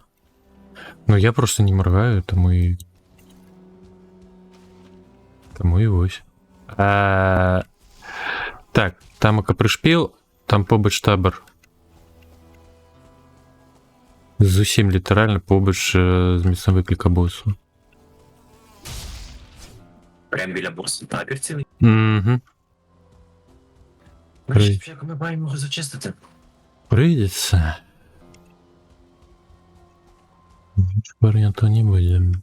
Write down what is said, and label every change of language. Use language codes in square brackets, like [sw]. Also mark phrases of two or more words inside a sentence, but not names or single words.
[uk] Ну я просто не моргаю, тому і вось. [be] Так, тамака прышпіл, там побач табор. Зусім літаральна побач з месцам выкліка босу. [uk] Прям біля боса табір цілий. Угу. Значить, як ми маємо його зачистити? Прийдеться. Варіанту не буде.